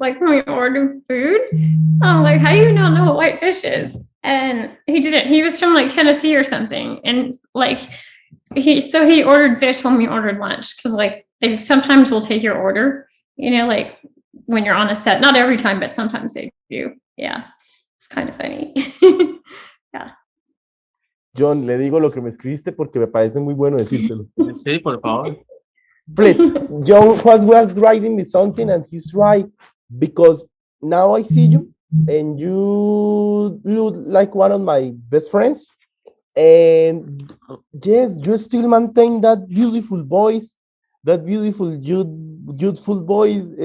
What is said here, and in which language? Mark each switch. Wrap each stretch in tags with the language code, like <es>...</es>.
<en>Like when we ordered food, I'm like, how do you not know what white fish is? And he didn't. He was from like Tennessee or something, and like he ordered fish when we ordered lunch, because like they sometimes will take your order, you know, like when you're on a set. Not every time, but sometimes they do. Yeah, it's kind of funny. Yeah.</en> <es>John, le digo lo que me escribiste porque me parece muy bueno decírselo. Sí, por favor.</es> <en>Please, John was writing me something, and he's right, because now I see you, and you look like one of my best friends, and yes, you still maintain that beautiful voice, that beautiful youthful voice.</en>